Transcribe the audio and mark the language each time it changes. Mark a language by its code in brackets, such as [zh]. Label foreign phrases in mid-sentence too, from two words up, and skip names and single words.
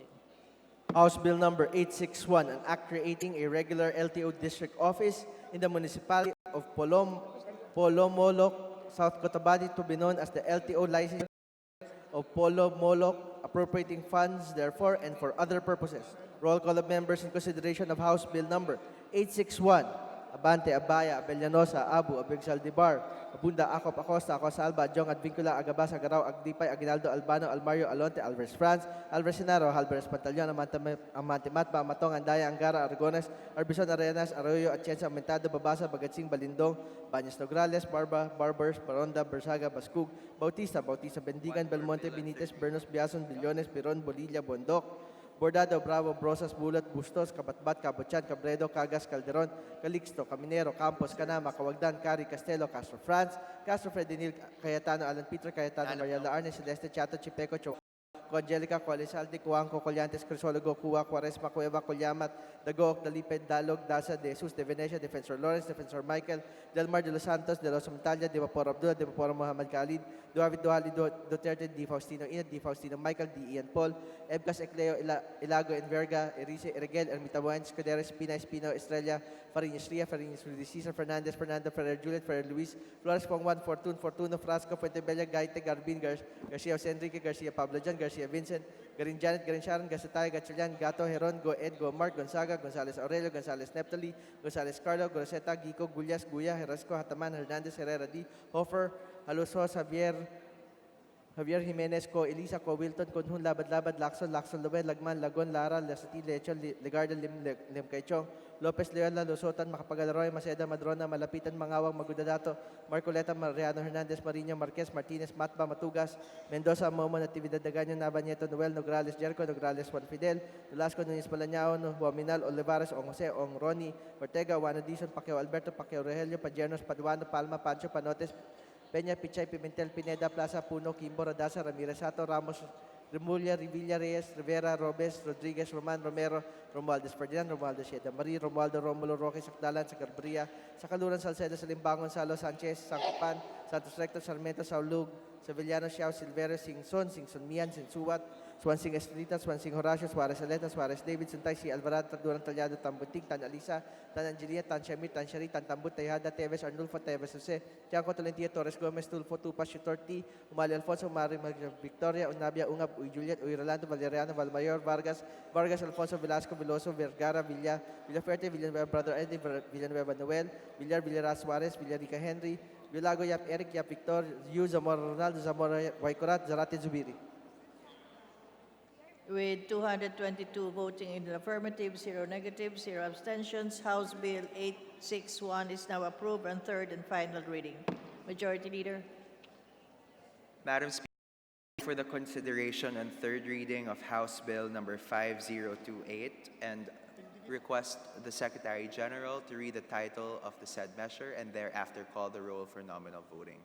[en] House Bill number 861, an act creating a regular LTO district office in the municipality of Polomolok, South Cotabato, to be known as the LTO license of Polomolok, appropriating funds therefore and for other purposes. Roll call of members in consideration of House Bill number 861. Abante, Abaya, Abellanosa, Abu, Abigsaldibar, Abunda, Acop, Acosta, Acosalba, Jong, Advincula, Agabas, Agaraw, Agdipay, Aguinaldo, Albano, Almario, Alonte, Alvarez France, Alvarez Senaro, Alvarez Pantaleon, Amante Matba, Matong, Andaya, Angara, Aragones, Arbison, Arenas, Arroyo, Atienza, Aumentado, Babasa, Bagatsing, Balindong, Bañas Nograles, Barbers, Baronda, Bersaga, Bascug, Bautista, Bendigan, Belmonte, Benitez, Bernos, Biason, Billones, Piron, Bolilla, Bondok, Bordado, Bravo, Brosas, Bulat, Bustos, Kabatbat, Kabutsan, Cabredo, Cagas, Calderon, Calixto, Caminero, Campos, Canama, Cawagdan, Cari, Castelo, Castro France, Castro Fredinil, Cayetano, Alan Peter, Cayetano, Maria Laarne, Celeste, Chato, Chipeco, Angelica, Cualizalde, Cuanco, Collantes, Crisologo, Cuba, Quaresma, Cueva, Colyamat, Dagok, Daliped, Dalog, Dasa, De Jesus, De Venecia, Defensor Lawrence, Defensor Michael, Del Mar de los Santos, De los Montalia, De Vapor Abdullah, De Vapor Muhammad Khalid, Duavid Duhali, Duterte, Di Faustino Inat, Di Faustino Michael, Di Ian Paul, Ebcas Ecleo, Ilago, Enverga, Erice, Erigel, Ermitabuan, Escudero, Espino, Estrella, Fariñas Ria, Fariñas Rudy Cesar, Fernandez, Fernando, Ferrer Juliet, Ferrer Luis, Flores Pongwan, Fortuno, Frasco, Fuentebella, Gaite, Garbin, Garcia Jose Enrique, Garcia Pablo John, Garcia Vincent, Garin Janet, Garin Sharon, Gasatay, Gatchalian, Gato, Heron, Go Ed, Go Mark, Gonzaga, Gonzales Aurelio, Gonzales Neptali, Gonzales Carlo, Groseta, Gico, Gullas, Guya, Herasco, Hataman, Hernandez, Herrera D, Hofer, Halusos, Javier Jimenez ko, Elisa ko, Wilton, Kunhun, Labad, Lacson, Lubed, Lagman, Lagon, Lara, Lasati, Lechon, Legarda, Lim Kaichong, Lopez, Leola, Lusotan, Makapagalaroy, Maceda, Madrona, Malapitan, Mangawang, Magudadato, Marcoleta, Mariano Hernandez, Marino, Marquez, Martinez, Matba, Matugas, Mendoza, Momo, Natividad Daganyo, Nabanieto, Noel, Nograles, Jerko, Nograles, Juan Fidel, Velasco, Nunes Palanyao, Huaminal, Olivares, Ong Jose, Ong Ronnie, Ortega, Juan Dizon, Pacquiao Alberto, Pacquiao Rogelio, Pajernos, Paduano, Palma, Pancho, Panotes, Peña, Pichay, Pimentel, Pineda, Plaza, Puno, Quimbo, Radasa, Ramirez, Sato, Ramos, Remulla, Revilla Reyes, Rivera, Robes, Rodriguez, Roman, Romero, Romualdez, Ferdinand, Romualdez, Sieda Marie, Romualdo, Romulo, Roque, Sacdalan, Sagarbaria, Sacaluran, Salcedo, Salimbangon, Salo, Sanchez, Sancopan, Santos Recto, Sarmiento, Saulug, Sevillano, Xiao, Silverio, Singson, Mian, Sinsuat, Swansing Estrelita, Swansing Horacio, Suarez Aleta, Suarez David, Suntay, si Alvarado, Taduran Talyado, Tambuting, Tan Alisa, Tan Angelia, Tan Shamir, Tan Shari, Tan Tambut, Tejada, Teves, Arnulfo, Teves, Jose, Tiangco, Tolentino, Torres Gomez, Tulfo, Tupas, Chutorti, Umali Alfonso, Mari, Victoria, Unabia, Ungab, Uy Juliet, Uy Rolando, Valeriano, Valmayor, Vargas, Alfonso, Velasco, Veloso, Vergara, Villafuerte, Villanueva, Brother Eddie, Villanueva Noel, Villaras Suarez, Villarica Henry, Villago, Yap Eric, Yap Victor, Yu, Zamora Ronaldo, Zamora Waikurat, Zarate Zubiri. With 222 voting in the affirmative, 0 negative, 0 abstentions, House Bill 861 is now approved on third and final reading. Majority Leader. Madam Speaker, for the consideration and third reading of House Bill number 5028 and request the Secretary General to read the title of the said measure and thereafter call the roll for nominal voting.